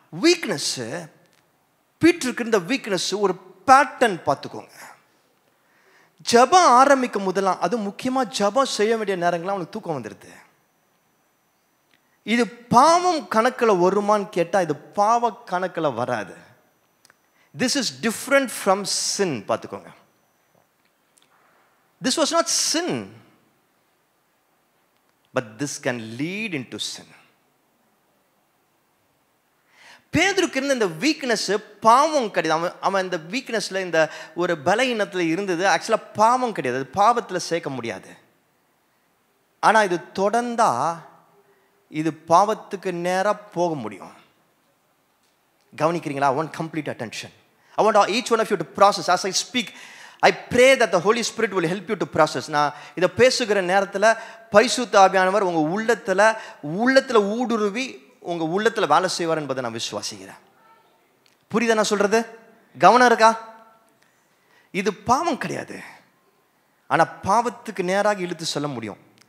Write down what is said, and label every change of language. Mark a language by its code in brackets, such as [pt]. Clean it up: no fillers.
[ta] Weakness, பீட்டருக்கு இந்த weakness ஒரு pattern பார்த்துக்கோங்க. ஜபம் ஆரம்பிக்கும் முதலாம், அது முக்கியமாக ஜபம் செய்ய வேண்டிய நேரங்கள்லாம் அவனுக்கு தூக்கம் வந்துடுது. இது பாவம் கணக்கில் வருமான்னு கேட்டால் இது பாவ கணக்கில் வராது. [en] This is different from sin. [ta] பார்த்துக்கோங்க. [en] This was not sin, but this can lead into sin. [ta] பேதுருக்கு இருந்த இந்த வீக்னஸ் பாவம் கிடையாது. அவன் இந்த வீக்னஸ்ல, இந்த ஒரு பலவீனத்தில் இருந்தது ஆக்சுவலாக பாவம் கிடையாது. அது பாவத்தில் சேர்க்க முடியாது. ஆனால் இது தொடர்ந்தா இது பாவத்துக்கு நேராக போக முடியும். கவனிக்கிறீங்களா? [en] I want complete attention. I want each one of you to process. As I speak, I pray that the Holy Spirit will help you to process. [ta] நான் இதை பேசுகிற நேரத்தில் பரிசுத்த ஆவியானவர் உங்கள் உள்ளத்தில் ஊடுருவி உங்கள் உள்ளத்தில் வேலை செய்வார் என்பதை நான் விசுவாசிக்கிறேன். புரியுதா நான் சொல்கிறது? கவனம் இருக்கா? இது பாவம் கிடையாது, ஆனால் பாவத்துக்கு நேராக இழுத்து சொல்ல முடியும்.